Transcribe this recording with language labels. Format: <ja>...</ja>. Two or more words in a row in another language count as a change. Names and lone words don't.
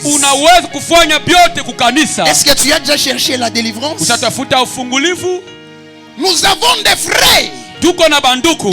<sw>unaweza kufanya vyote kukanisa.</sw> <fr>Est-ce que tu as déjà cherché la délivrance?</fr> <sw>Utatafuta ufungulivu.</sw> <fr>Nous avons des frères,</fr> <sw>Tuko na banduku</sw>